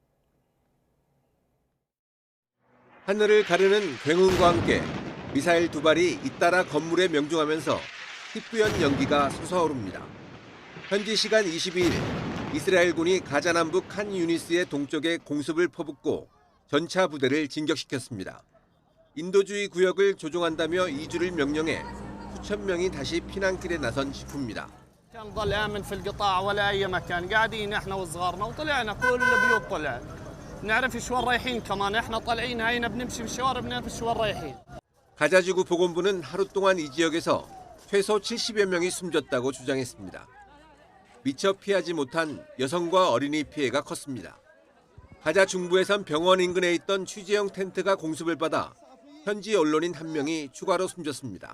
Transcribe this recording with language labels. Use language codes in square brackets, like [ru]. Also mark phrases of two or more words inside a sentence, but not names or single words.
[ko] 하늘을 가르는 굉음과 함께 미사일 두 발이 잇따라 건물에 명중하면서 희뿌연 연기가 솟아오릅니다. 현지 시간 22일 이스라엘군이 가자 남북 한 유니스의 동쪽에 공습을 퍼붓고 전차 부대를 진격시켰습니다. 인도주의 구역을 조종한다며 2주를 명령해 수천 명이 다시 피난길에 나선 식후입니다. [ar] نضل آمن في القطاع ولا أي مكان قاعدين إحنا وصغارنا وطلعنا كل البيوت طلع نعرف شو رايحين كمان إحنا طالعين هينا بنمشي بالشوارع بنعرف شو رايحين. [ko] 가자지구 보건부는 하루 동안 이 지역에서 최소 70여 명이 숨졌다고 주장했습니다. 미처 피하지 못한 여성과 어린이 피해가 컸습니다. 가자 중부에선 병원 인근에 있던 취재용 텐트가 공습을 받아 현지 언론인 한 명이 추가로 숨졌습니다.